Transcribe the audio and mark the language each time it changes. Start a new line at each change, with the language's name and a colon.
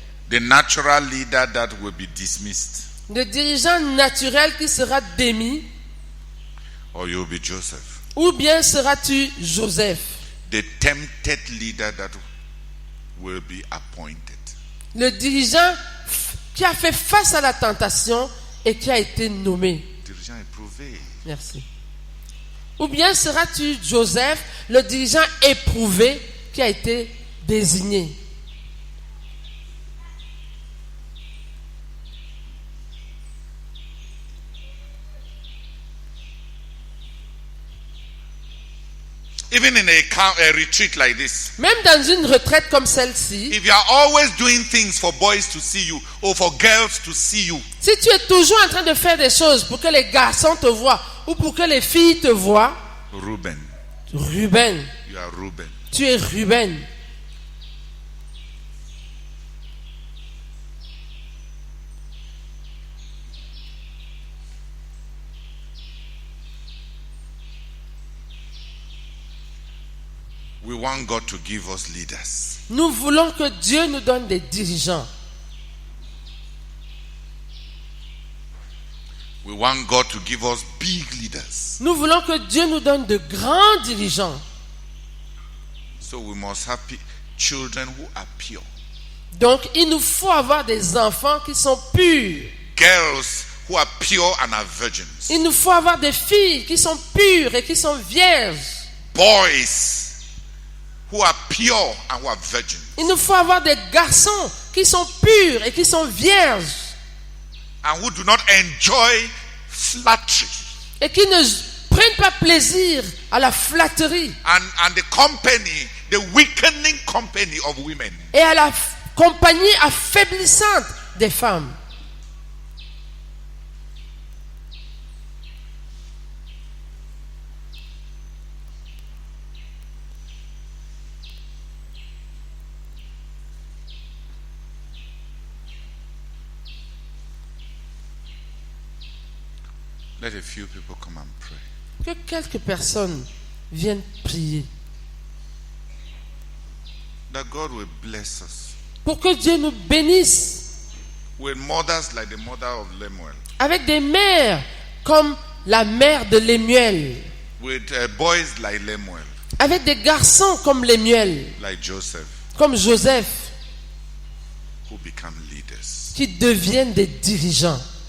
English: The natural leader that will be dismissed?
French: le dirigeant naturel qui sera démis,
English: Or you will be Joseph?
French: ou bien seras-tu Joseph,
English: The tempted leader that will be appointed?
French: le dirigeant qui a fait face à la tentation et qui a été nommé? Dirigeant éprouvé. Merci. Ou bien seras-tu Joseph, le dirigeant éprouvé qui a été désigné?
English: Even in a retreat like this,
French: Même dans une retraite comme celle-ci,
English: if you are always doing things for boys to see you or for girls to see you,
French: si tu es toujours en train de faire des choses pour que les garçons te voient ou pour que les filles te voient,
English: Reuben,
French: Ruben,
English: you are Reuben.
French: tu es Ruben.
English: We want God to give us leaders.
French: Nous voulons que Dieu nous donne des dirigeants.
English: want God to give us big leaders.
French: Nous voulons que Dieu nous donne de grands dirigeants.
English: So we must have children who are pure.
French: Donc, il nous faut avoir des enfants qui sont purs.
English: Girls who are pure and are virgins.
French: Il nous faut avoir des filles qui sont pures et qui sont vierges.
English: Boys who are pure and who are virgins.
French: Il nous faut avoir des garçons qui sont purs et qui sont vierges.
English: And who do not enjoy flattery.
French: Et qui ne prennent pas plaisir à la flatterie.
English: And the company, the weakening company of women.
French: Et à la compagnie affaiblissante des femmes.
English: Let a few people come and pray.
French: Que quelques personnes viennent prier.
English: That God will bless us.
French: Pour que Dieu nous bénisse.
English: With mothers like the mother of Lemuel.
French: Avec des mères comme la mère de Lémuel.
English: With boys like Lemuel.
French: Avec des garçons comme Lémuel.
English: Like Joseph.
French: Comme Joseph.
English: Who become leaders.
French: Qui deviennent des dirigeants.